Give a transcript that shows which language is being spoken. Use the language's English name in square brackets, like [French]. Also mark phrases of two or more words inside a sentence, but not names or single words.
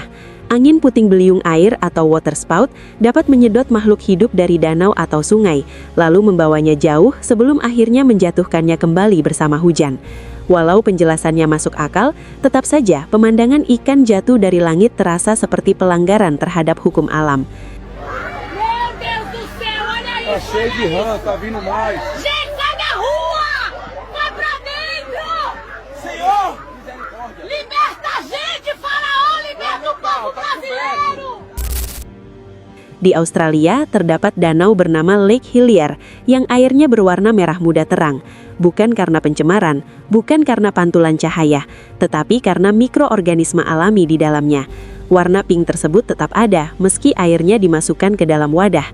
[Indonesian] Angin puting beliung air atau [English] water spout [Indonesian] dapat menyedot makhluk hidup dari danau atau sungai, lalu membawanya jauh sebelum akhirnya menjatuhkannya kembali bersama hujan. Walau penjelasannya masuk akal, tetap saja pemandangan ikan jatuh dari langit terasa seperti pelanggaran terhadap hukum alam. [Portuguese] Meu Deus do céu, olha isso! Tá cheio de rã, tá vindo mais. Gente, sai da rua! Vai pra dentro! Senhor! Liberta a gente, faraó! Liberta o povo brasileiro! [Indonesian] Di Australia, terdapat danau bernama Lake Hillier yang airnya berwarna merah muda terang. Bukan karena pencemaran, bukan karena pantulan cahaya, tetapi karena mikroorganisme alami di dalamnya. Warna pink tersebut tetap ada meski airnya dimasukkan ke dalam wadah.